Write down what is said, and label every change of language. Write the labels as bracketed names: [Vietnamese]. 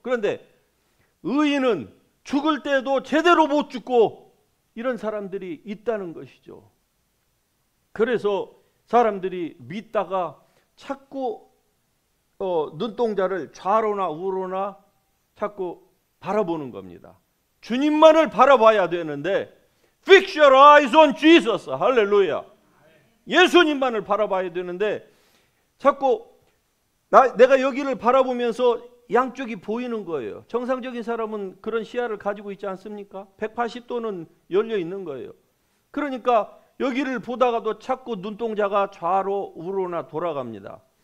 [Korean] 그런데 의인은 죽을 때에도 제대로 못 죽고, 이런 사람들이 있다는 것이죠. 그래서 사람들이 믿다가 자꾸 눈동자를 좌로나 우로나 자꾸 바라보는 겁니다. 주님만을 바라봐야 되는데, [English] Fix your eyes on Jesus. [Korean] 할렐루야. 예수님만을 바라봐야 되는데 자꾸 내가 여기를 바라보면서 양쪽이 보이는 거예요. 정상적인 사람은 그런 시야를 가지고 있지 않습니까? 180도는 열려 있는 거예요. 그러니까 여기를 보다가도 자꾸 눈동자가 좌로 우로나 돌아갑니다.